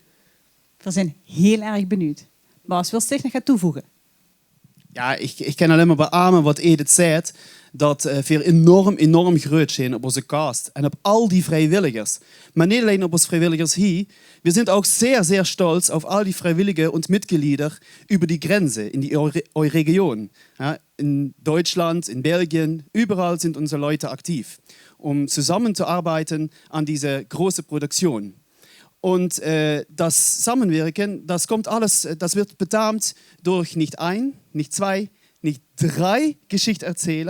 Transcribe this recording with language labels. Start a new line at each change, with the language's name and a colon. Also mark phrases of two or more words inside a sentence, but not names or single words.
Dutch: We zijn heel erg benieuwd. Bas, wil je nog gaan toevoegen? Ja, ik kan alleen maar beamen wat Edith zei. Dat we enorm groot zijn op onze cast. En op al die vrijwilligers. Maar niet alleen op onze vrijwilligers hier. We zijn ook zeer
German: stolz auf all die Freiwillige und Mitglieder über die Grenze in die Region. Ja, in Deutschland, in Belgien, überall sind unsere Leute aktiv, um zusammenzuarbeiten an diese große Produktion. Und das Zusammenwirken, das kommt alles, das wird bedamt durch nicht 1, nicht 2, nicht 3 Geschichterzähler.